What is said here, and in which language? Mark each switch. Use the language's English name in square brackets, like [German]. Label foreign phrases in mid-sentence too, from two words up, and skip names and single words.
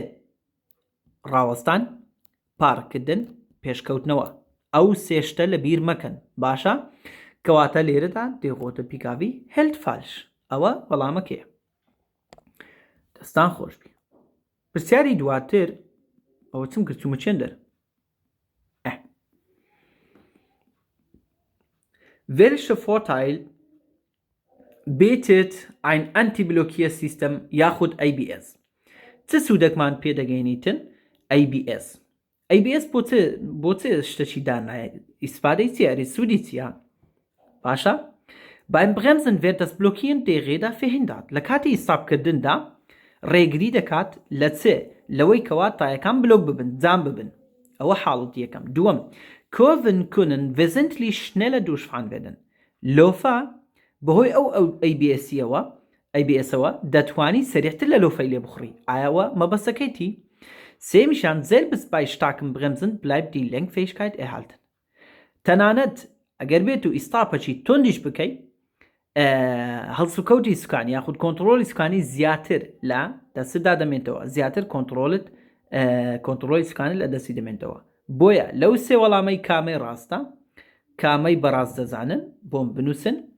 [Central Kurdish] ڕاوەستان، پارکردن، پێشکەوتنەوە. ئەو سێشتە لە بیر مەکەن. باشە؟ کەواتە لێرەدا دێخۆتە پیکاوی [German] helt falsch. [Central Kurdish] ئەوە وەڵامەکەیە. دەستان خۆش بی. پرسیاری دواتر ئەوە چم کرد چوومە چێندەر. [German] Welche Vorteil bietet ein Antiblockiersystem یاخود ABS؟ [Central Kurdish] چ سوودێکمان پێدەگەێنیتن؟ ABS. ABS بۆ چ شتێکی دانایە؟ ئیسپادەی چیە؟ سوودی چیە؟ باشە؟ [German] Beim Bremsen wird das Blockieren der Räder verhindert. [Central Kurdish] لە کاتی ئیستاپکردندا ڕێگری دەکات لە چێ؟ لەوەی کەوا تایەکان بلۆک ببن، جام ببن. ئەوە حاڵەتی یەکەم. دووەم، [German] Kurven können wesentlich schneller durchfahren werden. [Central Kurdish] لۆفە بەهۆی ئەو ABS-ەوە دەتوانی سەریعتر لە لۆفەی لێ بخڕی. ئایاوە مەبەستەکەیتی؟ سێمیشان [German] selbst bei starkem Bremsen bleibt die Lenkfähigkeit erhalten. [Central Kurdish] تەنانەت ئەگەر بێت و ئیستاپەچی تۆندیش بکەیت هەڵسوکەوتی سوکانی یاخود کۆنتڕۆلی سوکانی زیاتر لە دەستدا دەمێنێتەوە، زیاتر کۆنتڕۆلی سوکانی لە دەستی دەمێنێتەوە. بۆیە لەو سێ وەڵامەی کامەی ڕاستە، کامەی بەڕاست دەزانن بۆم بنووسن.